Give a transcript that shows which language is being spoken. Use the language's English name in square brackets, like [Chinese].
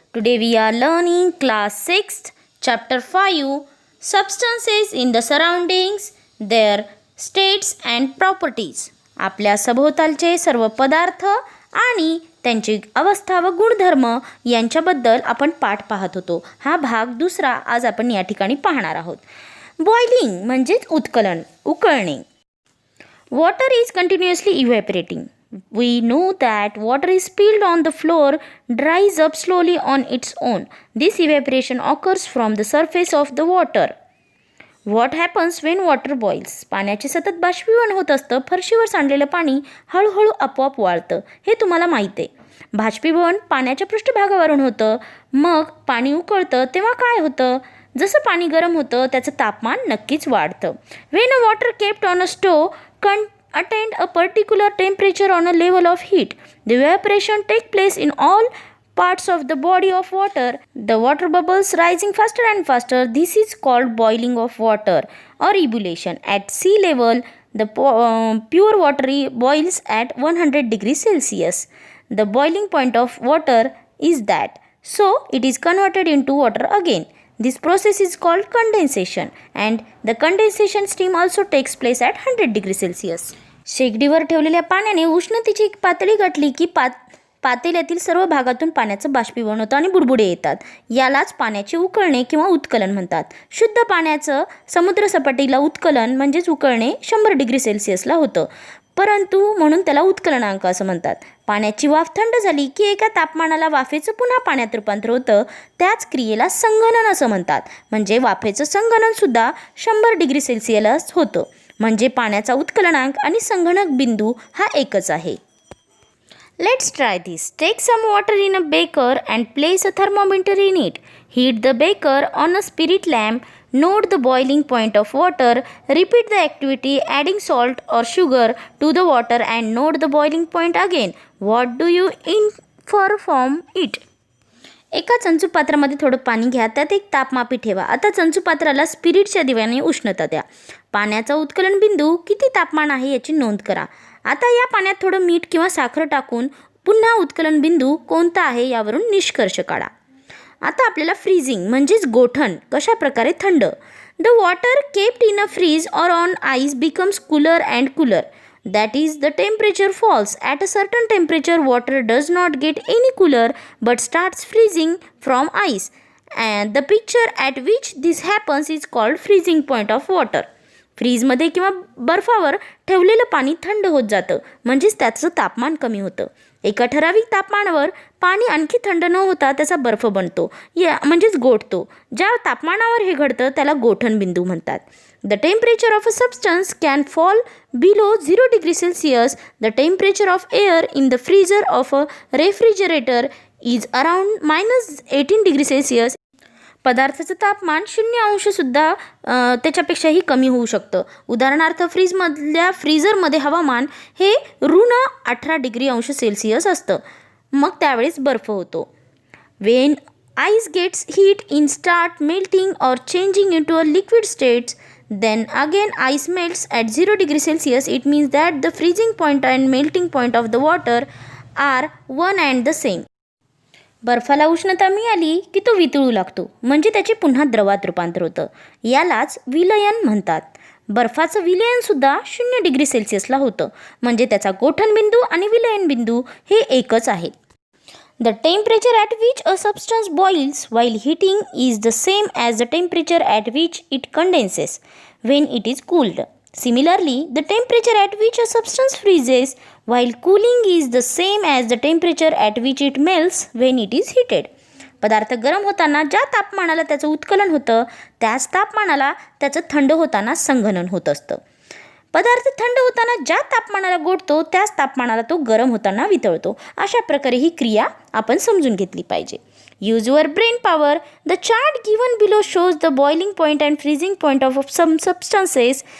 [English] Today we are learning class 6th chapter 5 substances in the surroundings, their states and properties. [Marathi] आपल्या सभोवतालचे सर्व पदार्थ आणि त्यांची अवस्था व गुणधर्म यांच्याबद्दल आपण पाठ पाहत होतो. हा भाग दुसरा आज आपण या ठिकाणी पाहणार आहोत. बॉइलिंग म्हणजेच उत्कलन, उकळणे. [English] Water is continuously evaporating. We know that water is spilled on the floor, dries up slowly on its own. This evaporation occurs from the surface of the water. What happens when water boils? [Marathi] पाण्याचे सतत बाष्पीभवन होत असतं. फरशीवर सांडलेलं पाणी हळूहळू आपोआप वाळतं. हे तुम्हाला माहीत आहे. बाष्पीभवन पाण्याच्या पृष्ठभागावरून होतं. मग पाणी उकळतं तेव्हा काय होतं? जसं पाणी गरम होतं त्याचं तापमान नक्कीच वाढतं. [English] When a water kept on a stove attained a particular temperature on a level of heat, the evaporation takes place in all parts of the body of water, the water bubbles rising faster and faster. This is called boiling of water or ebullition. At sea level, the pure water boils at 100 degrees Celsius. The boiling point of water is that, so it is converted into water again. This process is called condensation and the condensation steam also takes place at 100 degrees Celsius. [Marathi] शेगडीवर ठेवलेल्या पाण्याने उष्णतेची एक पातळी गाठली की पातेल्यातील सर्व भागातून पाण्याचं बाष्पीभवन होतं आणि बुडबुडे येतात. यालाच पाण्याचे उकळणे किंवा उत्कलन म्हणतात. शुद्ध पाण्याचं समुद्रसपाटीला उत्कलन म्हणजेच उकळणे 100 डिग्री सेल्सिअसला होतं. परंतु म्हणून त्याला उत्कलनांक असं म्हणतात. पाण्याची वाफ थंड झाली की एका तापमानाला वाफेचं पुन्हा पाण्यात रूपांतर होतं. त्याच क्रियेला संघनन असं म्हणतात. म्हणजे वाफेचं संघननसुद्धा 100 डिग्री सेल्सिअस होतं. म्हणजे पाण्याचा उत्कलनांक आणि संघनक बिंदू हा एकच आहे. [English] Let's try this. Take some water in a beaker and place a thermometer in it. Heat the beaker on a spirit lamp. Note the boiling point of water. Repeat the activity adding salt or sugar to the water and note the boiling point again. What do you infer from it? [Marathi] एका चंचुपात्रामध्ये थोडं पाणी घ्या. त्यात एक तापमापी ठेवा. आता चंचुपात्राला स्पिरिटच्या दिव्याने उष्णता द्या. पाण्याचा उत्कलन बिंदू किती तापमान आहे याची नोंद करा. आता या पाण्यात थोडं मीठ किंवा साखर टाकून पुन्हा उत्कलन बिंदू कोणता आहे यावरून निष्कर्ष काढा. आता आपल्याला फ्रीजिंग म्हणजेच गोठण कशा प्रकारे थंड. [English] The water kept in a fridge or on ice becomes cooler and cooler. That is, the temperature falls. At a certain temperature, water does not get any cooler but starts freezing from ice. And the picture at which this happens is called freezing point of water. [Marathi] फ्रीजमध्ये किंवा बर्फावर ठेवलेलं पाणी थंड होत जातं. म्हणजेच त्याचं तापमान कमी होतं. एका ठराविक तापमानावर पाणी आणखी थंड न होता त्याचा बर्फ बनतो म्हणजेच गोठतो. ज्या तापमानावर हे घडतं त्याला गोठण बिंदू म्हणतात. [English] The temperature of a substance can fall below 0 degree Celsius. The temperature of air in the freezer of a refrigerator is around -18 degree Celsius. [Marathi] पदार्थाचं तापमान 0°सुद्धा त्याच्यापेक्षाही कमी होऊ शकतं. उदाहरणार्थ फ्रीजरमध्ये हवामान हे -18 डिग्री अंश सेल्सिअस असतं. मग त्यावेळेस बर्फ होतो. [English] When ice gets heat in start melting or changing into a liquid state, then again ice melts at 0 degree Celsius. It means that the freezing point and melting point of the water are one and the same. [Marathi] बर्फाला उष्णता मिळाली की तो वितळू लागतो. म्हणजे त्याचे पुन्हा द्रवात रूपांतर होतं. यालाच विलयन म्हणतात. बर्फाचं विलयनसुद्धा 0 डिग्री सेल्सिअसला होतं. म्हणजे त्याचा गोठण बिंदू आणि विलयन बिंदू हे एकच आहे. [English] The temperature at which a substance boils while heating is the same as the temperature at which it condenses when it is cooled. Similarly, the temperature at which a substance freezes while cooling is the same as the temperature at which it melts when it is heated. [Marathi] पदार्थ गरम होताना ज्या तापमानाला त्याचं उत्कलन होतं त्याच तापमानाला त्याचं थंड होताना संघनन होत असतं. पदार्थ थंड होताना ज्या तापमानाला गोठतो त्याच तापमानाला तो गरम होताना वितळतो. अशा प्रकारे ही क्रिया आपण समजून घेतली पाहिजे. [English] Use your brain power. The chart given below shows the boiling point and freezing point of some substances.